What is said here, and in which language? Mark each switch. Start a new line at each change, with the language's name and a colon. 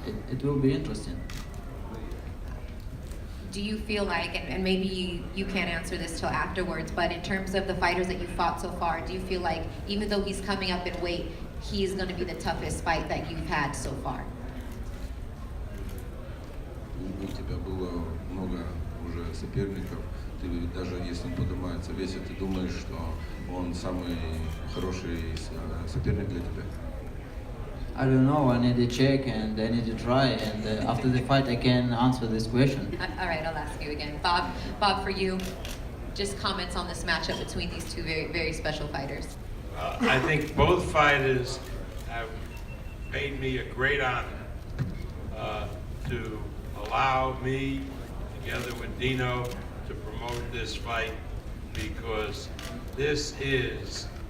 English: It will be interesting. Do you feel like, and maybe you can't answer this till afterwards, but in terms of the fighters that you fought so far, do you feel like even though he's coming up in weight, he's going to be the toughest fight that you've had so far?
Russian: У тебя было много уже соперников. Ты даже если он поднимается в весе, ты думаешь, что он самый хороший соперник для тебя?
English: I don't know, I need to check and I need to try, and after the fight I can answer this question. All right, I'll ask you again. Bob, for you, just comments on this matchup between these two very, very special fighters. I think both fighters have paid me a great honor to allow me, together with Dino, to promote this fight, because this is